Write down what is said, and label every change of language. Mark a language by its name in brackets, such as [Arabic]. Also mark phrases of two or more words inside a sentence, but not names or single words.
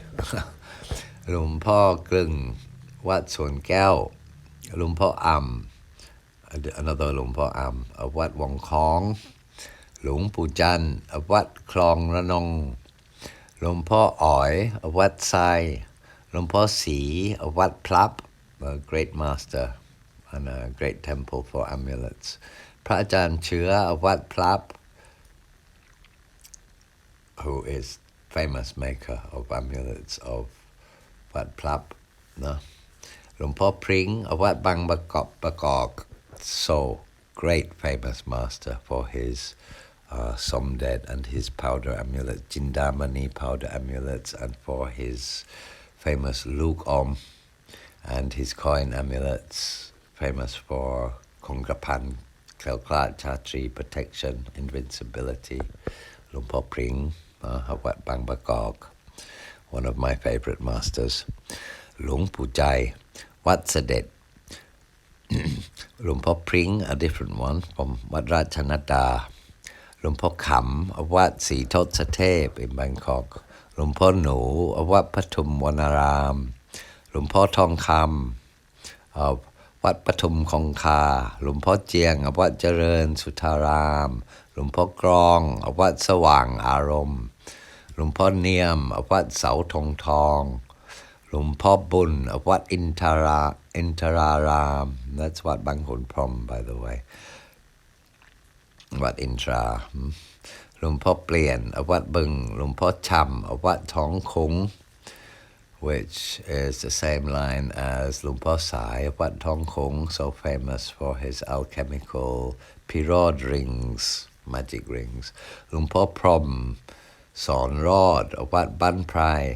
[English] Luang Po Glung, Wat Suan Keo, Luang Po Am, another Luang Po Am of Wat Wong Kong, Luang Po Jan of Wat Klong Ranong, Luang Po Oi of Wat Sai, Luang Po Si of Wat Plap, a great master and a great temple for amulets. Pra Ajan Chua of Wat Plap, who is famous maker of amulets of Wat Plap. No? Luang Po Pring of Wat Bang Bakok, so great famous master for his Somdet and his powder amulets, Jindamani powder amulets, and for his famous Luk Om and his coin amulets, famous for [Thai] Kongrapan, Kelklat, Chatri, [English] protection, invincibility. Luang Po Pring of Wat Bang Bakok, one of my favorite masters. Luang Po Jai, Wat Sadet. Luang Po Pring, a different one, from Wat Ratchanada. Luang Po Kham of Wat Si Tot Satep in Bangkok. Luang Po Nu of Wat Patum Wanaram. Luang Po Tong Kam of Wat Patum Kong Ka. Luang Po Jiang of Wat Jaren Sutaram. Luang Po Grong of Wat Sawang Arom. Luang Po Niam of Wat Sao Tong Tong. Luang Po Bun of Wat Intararam. That's Wat Bang Hun Prom, by the way. Wat Intra. Luang Po Plien of Wat Bung. Luang Po Cham of Wat Tong Kung, which is the same line as Luang Po Sai of Wat Tong Kung, so famous for his alchemical pirod rings, magic rings. Luang Po Prom Son Rod of Wat Ban Prai.